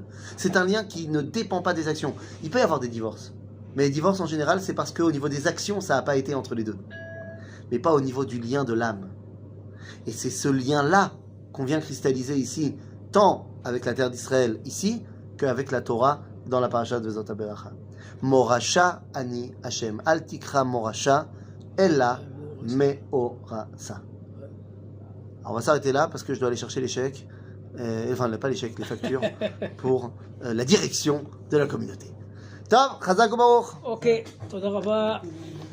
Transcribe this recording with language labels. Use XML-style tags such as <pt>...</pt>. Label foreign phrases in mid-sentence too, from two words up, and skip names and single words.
<fr>C'est un lien qui ne dépend pas des actions. Il peut y avoir des divorces. Mais les divorces en général, c'est parce qu'au niveau des actions, ça n'a pas été entre les deux. Mais pas au niveau du lien de l'âme. Et c'est ce lien-là qu'on vient cristalliser ici, tant avec la terre d'Israël ici, qu'avec la Torah dans la paracha de Vezot HaBeracha.</fr> <he>מורשה אני השם. אל תקרא מורשה, אלא מאורסה.</he> <fr>Alors on va s'arrêter là parce que je dois aller chercher les chèques, enfin pas les chèques, les factures, pour la direction de la communauté.</fr> <he>טוב, חזק וברוך. Ok, תודה רבה.</he>